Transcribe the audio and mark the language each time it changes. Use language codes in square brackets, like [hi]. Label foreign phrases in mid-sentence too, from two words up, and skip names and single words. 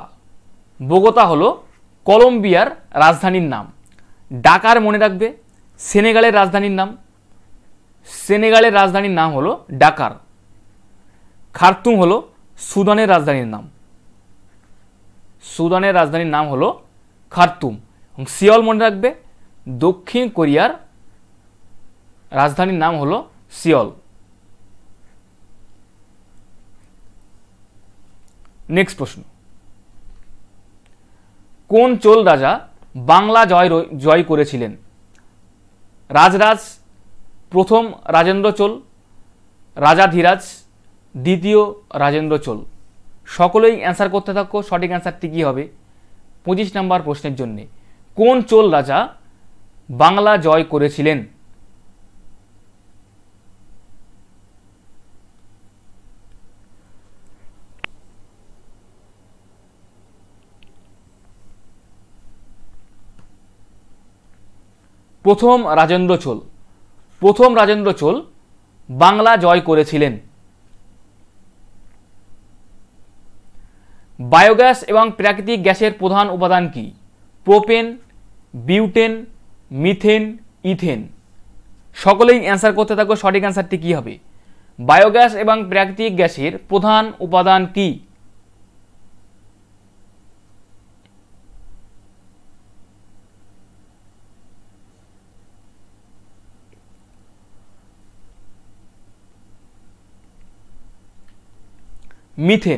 [bn] বোগোতা হলো কলম্বিয়ার রাজধানীর নাম। ডাকার মনে রাখবে সেনেগালের রাজধানীর নাম। সেনেগালের রাজধানীর নাম হলো ডাকার। খার্তুম হলো সুদানের রাজধানীর নাম। সুদানের রাজধানীর নাম হলো খার্তুম। সিওল মনে রাখবে দক্ষিণ কোরিয়ার রাজধানীর নাম হলো সিওল। নেক্সট প্রশ্ন, কোন চোল রাজা বাংলা জয় করেছিলেন? राजराज प्रथम राजेंद्र चोल, राजाधिराज द्वितीय राजेंद्र चोल। सकलेই অ্যান্সার করতে থাকো, সঠিক অ্যান্সারটি কি হবে 25 নম্বর প্রশ্নের জন্য। কোন চোল রাজা বাংলা জয় করেছিলেন? প্রথম রাজেন্দ্র চোল। প্রথম রাজেন্দ্র চোল বাংলা জয় করেছিলেন। বায়োগ্যাস এবং প্রাকৃতিক গ্যাসের প্রধান উপাদান কী? প্রোপেন, বিউটেন, মিথেন, ইথেন। सकलेই অ্যান্সার করতে থাকো, সঠিক অ্যান্সারটি কি হবে? বায়োগ্যাস এবং প্রাকৃতিক গ্যাসের প্রধান উপাদান কি? मिथेन।